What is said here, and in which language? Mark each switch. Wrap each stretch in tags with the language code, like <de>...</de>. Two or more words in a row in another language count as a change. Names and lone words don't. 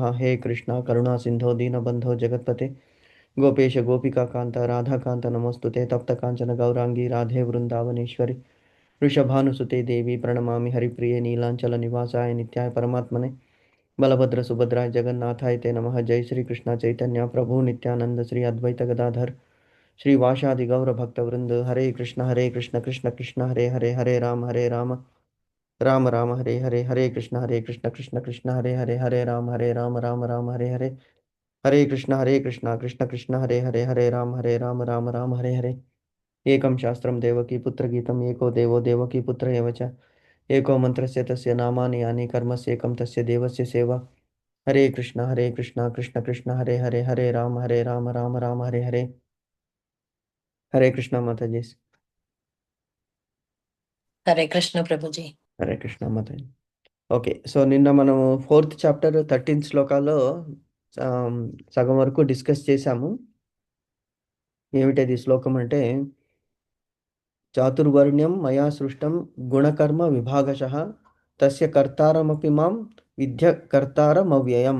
<sa>हे कृष्णा करुणा सिन्धो दीनबन्धो जगत्पते गोपेश गोपिकान्त राधाकान्त नमोऽस्तुते तप्तकाञ्चन गौराङ्गी राधे वृन्दावनेश्वरि वृषभानुसुते देवी प्रणमामि हरिप्रिये नीलाञ्चलनिवासाय नित्याय परमात्मने बलभद्रसुभद्राय जगन्नाथाय ते नमः। जय श्री कृष्ण चैतन्य प्रभु नित्यानंद श्री अद्वैत गदाधर श्रीवासादि गौरभक्तवृंद। हरे कृष्ण कृष्ण कृष्ण हरे हरे हरे राम राम राम हरे कृष्ण कृष्ण कृष्ण हरे राम राम हरे हरे कृष्ण कृष्ण हरे राम हरे हरे। एकं शास्त्रं देवकी पुत्रगीतम् एको देवो देवकी पुत्र एव च एको मन्त्रस्य तस्य नामानि यानि कर्मस्येकं तस्य देवस्य सेवा। हरे कृष्णा कृष्ण कृष्ण हरे राम हरे हरे।</sa> <hi>हरे कृष्णा माता जी।</hi> <te>హరే కృష్ణ ప్రభుజీ. హరే కృష్ణ మాతాజీ.</te> <en>okay, so</en> <te>నిన్న మనము 4th చాప్టర్ 13 శ్లోకాల్లో సగం వరకు డిస్కస్ చేశాము. ఏమిటది శ్లోకం అంటే,</te> <sa>चातुर्वर्ण्यं मया सृष्टं गुणकर्म विभागशः तस्य कर्तारमपि मां विद्य कर्तारमव्ययं.</sa>